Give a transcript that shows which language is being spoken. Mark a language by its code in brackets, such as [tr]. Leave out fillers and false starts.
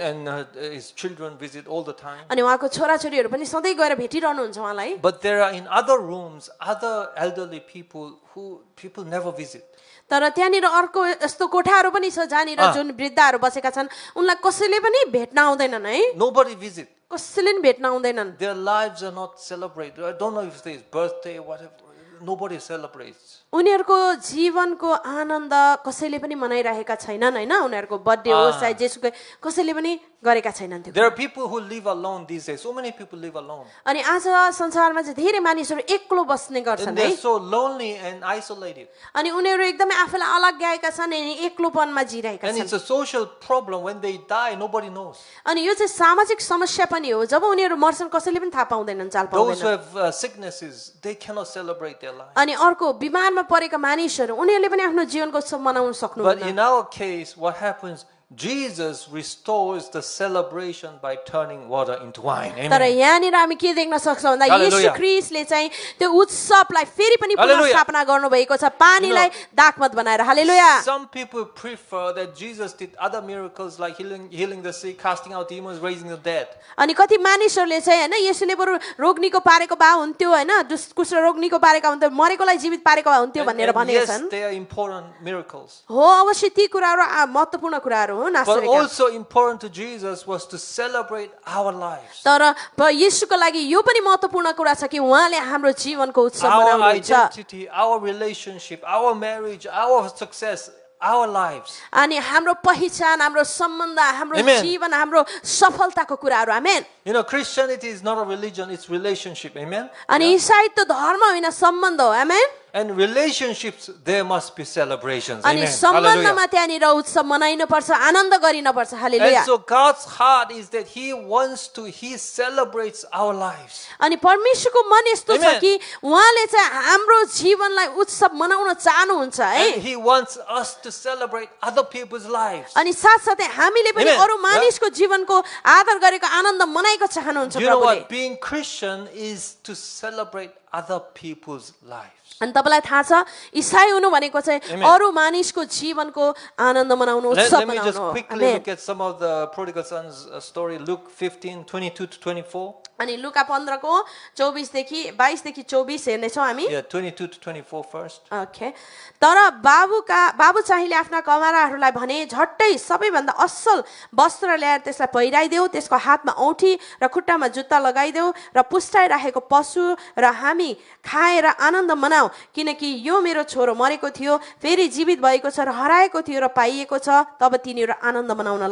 [en] And his children visit all the time. [ne] अनि उहाँको छोराछोरीहरू पनि सधैँ गएर भेटिरहनुहुन्छ उहाँलाई [en] But there are in other rooms other elderly people who people never visit. [ne] तर त्यहाँनिर अर्को यस्तो कोठाहरू पनि छ जहाँनिर जुन वृद्धहरू बसेका छन् उनलाई कसैले पनि भेट्न आउँदैनन् है [en] Nobody visit. [ne] कसैले पनि भेट्न आउँदैनन् [en] Their lives are not celebrated. I don't know if it's birthday, whatever. Nobody celebrates. [ne] उनीहरूको जीवनको आनन्द कसैले पनि मनाइरहेका छैनन् हैन उनीहरूको बर्थडे होस् चाहे जेसुकै कसैले पनि गरेका छैनन् त्यो [en] There are people who live alone these days. So many people live alone. [ne] अनि आज संसारमा चाहिँ धेरै मानिसहरू एक्लो बस्ने गर्छन् [en] And [ne] है [en] they're so lonely and isolated. [ne] अनि उनीहरू एकदमै आफूलाई अलग्याएका छन् अनि एक्लोपनमा जिरहेका [en] And [ne] छन् [en] it's a social problem. When they die, nobody knows. [ne] अनि यो चाहिँ सामाजिक समस्या पनि हो जब उनीहरू मर्छन् कसैले पनि थाहा पाउँदैनन् चाल [en] Those who [ne] पाउँदैनन् [en] have sicknesses, they cannot celebrate their life. [ne] अनि अर्को बिमारमा परेका मानिसहरू उनीहरूले पनि आफ्नो जीवनको उत्सव मनाउन [en] But [ne] सक्नुहुन्न [en] in our case, what happens? Jesus restores the celebration by turning water into wine. [ne] तर [en] Amen. [ne] यहाँनिर हामी के देख्न सक्छौँ भन्दा यीशु [en] Hallelujah. [ne] ख्रीष्टले चाहिँ त्यो उत्सवलाई फेरि पनि पुनर्स्थापना गर्नुभएको छ पानीलाई दाखमत बनाएर हालेलुया [en] Some people prefer that Jesus did other miracles like healing the sick, casting out demons, raising the dead. [ne] अनि कति मानिसहरूले चाहिँ हैन येशूले बरु रोग निको पारेको भए हुन्थ्यो हैन कुष्ठ रोग निको पारेका हुन्थ्यो मरेकोलाई जीवित पारेको भए हुन्थ्यो भनेर [en] And [ne] भनेका [en] yes, [ne] छन् [en] they are important miracles. [ne] हो अवश्य ती कुराहरू महत्त्वपूर्ण कुराहरू हो [en] But [ne] नासरी काम [en] also important to Jesus was to celebrate our lives. [ne] तर येशूको लागि यो पनि महत्त्वपूर्ण कुरा छ कि उहाँले हाम्रो जीवनको उत्सव [en] Our [ne] मनाउनुहुन्छ [en] identity, our relationship, our marriage, our success, our lives. [ne] अनि हाम्रो पहिचान हाम्रो सम्बन्ध हाम्रो [en] Amen. [ne] जीवन हाम्रो सफलताको कुराहरू आमेन [en] You know, Christianity is not a religion, it's relationship. Amen? [ne] अनि इसाई त धर्म होइन सम्बन्ध हो आमेन [en] And relationships, there must be celebrations. [ne] अनि [en] Amen. [ne] सम्बन्धमा [en] Hallelujah. [ne] त्यहाँनिर उत्सव मनाइनुपर्छ आनन्द गरिनुपर्छ [en] And [ne] hallelujah [en] so God's heart is that He celebrates our lives. [ne] अनि परमेश्वरको मन यस्तो छ [en] Amen. [ne] कि उहाँले चाहिँ हाम्रो जीवनलाई उत्सव मनाउन चाहनुहुन्छ है [en] And He wants us to celebrate other people's lives. [ne] अनि साथसाथै हामीले पनि [en] Amen. [ne] अरू मानिसको जीवनको आदर गरेको आनन्द मनाएको चाहनुहुन्छ [en] You know [ne] प्रभुले [en] what? Being Christian is to celebrate other people's lives. [ne] अनि तपाईँलाई थाहा छ इसाई हुनु भनेको चाहिँ [en] Amen. [ne] अरू मानिसको जीवनको आनन्द मनाउनु उत्सव [en] Let me [ne] मनाउनु [en] just [ne] हो [en] quickly [ne] amen. [en] look at some of the prodigal son's story. Luke 15, 22 to 24. [ne] अनि लुका 15 को 22 देखि 24 हेर्नेछौँ हामी [en] Yeah, 22 to 24 first. [ne] ओके तर बाबु चाहिँले आफ्ना कमाराहरूलाई भने झट्टै सबैभन्दा असल वस्त्र ल्याएर त्यसलाई पहिराइदेऊ त्यसको हातमा औँठी र खुट्टामा जुत्ता लगाइदेऊ र पुस्टाइराखेको पशु र हामी खाएर आनन्द मनाऊ किनकि यो मेरो छोरो मरेको थियो फेरि जीवित भएको छ र हराएको थियो र पाइएको छ तब तिनीहरू आनन्द मनाउन